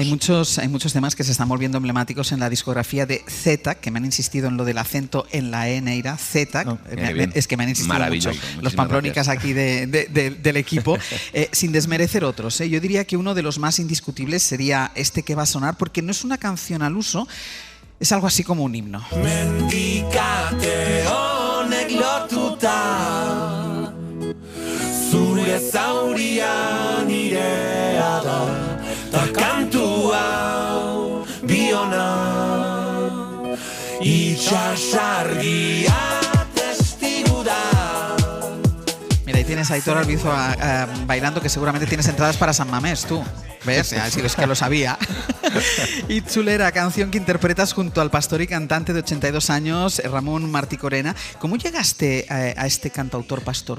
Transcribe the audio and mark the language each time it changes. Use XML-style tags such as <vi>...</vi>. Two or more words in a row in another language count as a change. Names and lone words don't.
<es>Hay muchos temas que se están volviendo emblemáticos en la discografía de Z, que me han insistido en lo del acento en la E negra, Z. Es que me han insistido mucho los pamplónicas aquí del equipo, sin desmerecer otros. Yo diría que uno de los más indiscutibles sería este que va a sonar, porque no es una canción al uso, es algo así como un himno.</es> <eu>Mendikate honek lotuta zure zauria nirea da ta kantu hau biona itsasargia testigu da.</eu> <es>Mira, ahí tienes a Aitor Albizu bailando, que seguramente tienes entradas para San Mamés, tú. ¿Ves? Si es que lo sabía. Itzulera, canción que interpretas junto al pastor y cantante de 82 años, Ramón Martí Corena. ¿Cómo llegaste a este cantautor pastor?</es>